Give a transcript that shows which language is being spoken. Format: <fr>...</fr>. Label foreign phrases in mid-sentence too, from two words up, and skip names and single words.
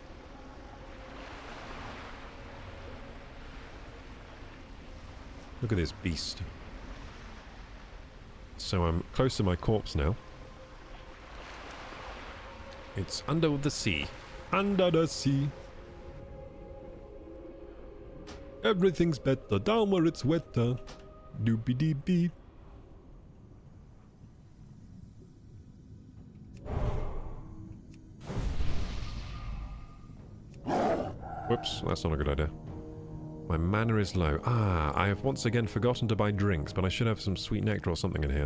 <en>Look at this beast. So I'm close to my corpse now. It's under the sea. Under the sea. Everything's better down where it's wetter. Doopy dee bee. Whoops, that's not a good idea. My mana is low. Ah, I have once again forgotten to buy drinks, but I should have some sweet nectar or something in here.</en>